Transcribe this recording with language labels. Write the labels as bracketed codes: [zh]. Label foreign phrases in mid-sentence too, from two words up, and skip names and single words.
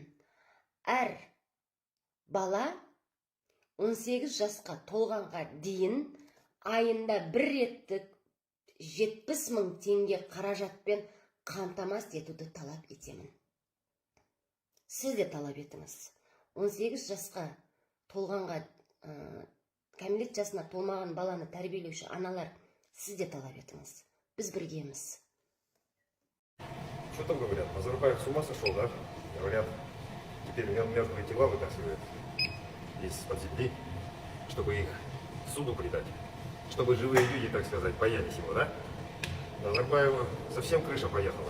[kk] Әр бала 18 жасқа толғанға дейін айында бір реттік 70 мың теңге қаражатпен қамтамасыз етуді талап етемін. Сіз де талап етіңіз. 18 жасқа толғанға, кәмелет жасына толмаған баланы тәрбиелеуші аналар, сіз де талап етіңіз. Біз біргеміз. [ru] Что там говорят? Назарбаев с ума сошел, да? Говорят, теперь мертвые тела вытаскивают из-под земли, чтобы их суду предать. Чтобы живые люди, так сказать, боялись его, да? Назарбаева совсем крыша поехала.